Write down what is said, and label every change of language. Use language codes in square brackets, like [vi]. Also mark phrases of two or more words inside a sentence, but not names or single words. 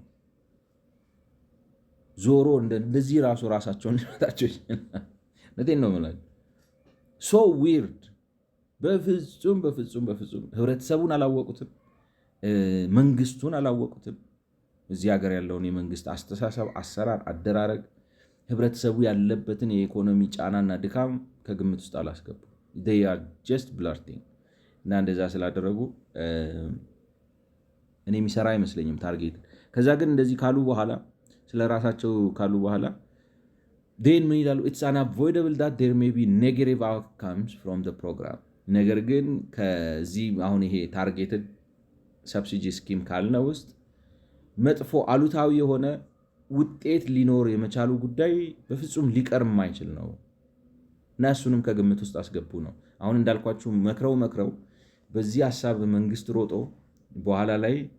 [am] ዞሮ እንደዚህ ራሳቸውን ሊመታቸው ይችላል። ነቴን ነው የምላቸው። [en] so weird። [am] በፍጹም ህብረተሰቡን አላወቁትም፣ መንግስቱን አላወቁትም። እዚህ ሀገር ያለውን የመንግስት አስተሳሰብ፣ አሰራር፣ አደራረግ፣ ህብረተሰቡ ያለበትን የኢኮኖሚ ጫናና ድካም ከግምት ውስጥ አላስገቡ። [en] they are just blurting [am] እና እንደዛ ስላደረጉ እኔ የሚሰራ አይመስለኝም ታርጌት። ከዛ ግን እንደዚህ ካሉ በኋላ ስለ ራሳቸው ካሉ በኋላ then ምን ይላሉ? [en] it's unavoidable that there may be negative outcomes from the program። [am] ነገር ግን ከዚህ አሁን ይሄ [en] targeted subsidy scheme [am] ካልነ ውስጥ መጥፎ አሉታዊ የሆነ ውጤት ሊኖር የመቻሉ ጉዳይ በፍጹም ሊቀር የማይችል ነው። እና እሱንም ከግምት ውስጥ አስገቡ ነው። አሁን እንዳልኳችሁ መክረው በዚህ ሀሳብ መንግስት ሮጦ በኋላ ላይ